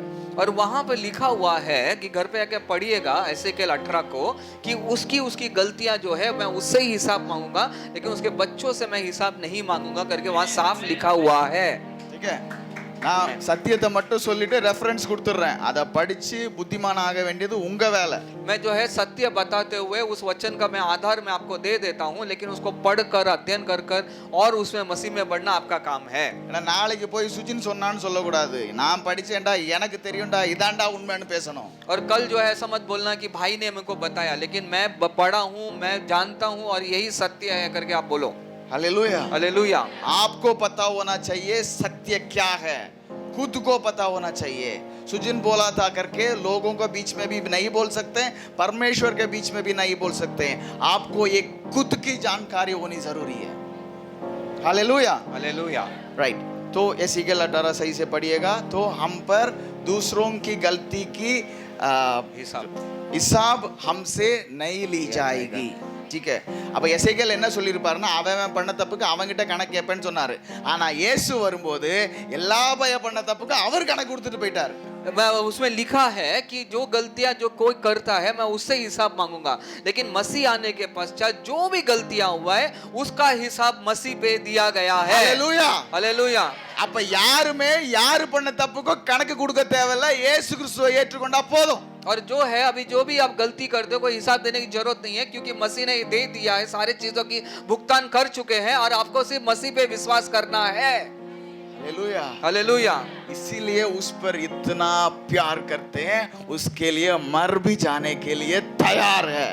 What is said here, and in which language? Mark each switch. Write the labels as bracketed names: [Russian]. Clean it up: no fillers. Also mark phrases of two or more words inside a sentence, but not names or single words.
[Hindi] और वहां पर लिखा हुआ है कि घर पे आके पढ़िएगा एसेकियेल 18 को कि उसकी गलतियां जो है मैं उससे ही हिसाब मांगूंगा, लेकिन उसके बच्चों से मैं हिसाब नहीं मांगूंगा करके वहां साफ लिखा हुआ है. ठीक है. [Tamil] நான் சத்தியத்தை மட்டும் சொல்லிட்டு ரெஃபரன்ஸ் கொடுத்துறேன், அதை படிச்சு புத்திமான் ஆக வேண்டியது உங்க வேலை. [Hindi] मैं जो है सत्य बताते हुए उस वचन का मैं आधार में आपको दे देता हूं, लेकिन उसको पढ़कर अध्ययन कर और उसमें मसीह में बढ़ना आपका काम है. [Tamil] ஏன்னா நாளைக்கு போய் சுஜின் சொன்னான்னு சொல்லக்கூடாது, நான் படிச்சேன்டா எனக்கு தெரியும்டா இதான்டா உண்மைன்னு பேசணும். [Hindi] और कल जो है ऐसा मत बोलना कि भाई ने मेरे को बताया, लेकिन मैं पढ़ा हूं, मैं जानता हूं और यही सत्य है करके आप बोलो. हालेलुया. हालेलुया. आपको पता होना चाहिए सत्य क्या है, खुद को पता होना चाहिए. सुजिन बोला था करके लोगों के बीच में भी नहीं बोल सकते, परमेश्वर के बीच में भी नहीं बोल सकते. आपको एक खुद की जानकारी होनी जरूरी है. हालेलुया. हालेलुया. राइट. तो एसेकियेल 18 सही से पढ़िएगा, तो हम पर दूसरों की गलती की हिसाब हमसे नहीं ली जाएगी. ठीक है. [Tamil] அப்ப எசேக்கியேல் என்ன சொல்லியிருப்பாருன்னா, அவன் பண்ண தப்புக்கு அவன்கிட்ட கணக்கு கேட்பேன்னு சொன்னாரு. ஆனா இயேசு வரும்போது எல்லா பண்ண தப்புக்கு அவர் கணக்கு கொடுத்துட்டு போயிட்டார். [Hindi] उसमें लिखा है कि जो गलतियां जो कोई करता है मैं उससे हिसाब मांगूंगा, लेकिन मसीह आने के पश्चात जो भी गलतियां हुआ है उसका हिसाब मसीह पे दिया गया है. हालेलुया. हालेलुया. [Tamil] அப்ப யாருமே யாரு பண்ண தப்புக்கு கணக்கு கொடுக்க தேவையில்லை, இயேசு கிறிஸ்துவை ஏற்றுக்கொண்டா போதும். [Hindi] और जो है अभी जो भी आप गलती करते हो कोई हिसाब देने की जरूरत नहीं है, क्योंकि मसीह ने दे दिया है, सारे चीजों की भुगतान कर चुके हैं और आपको सिर्फ मसीह पे विश्वास करना है. हालेलुया. हालेलुया. इसीलिए उस पर इतना प्यार करते हैं, उसके लिए मर भी जाने के लिए तैयार है.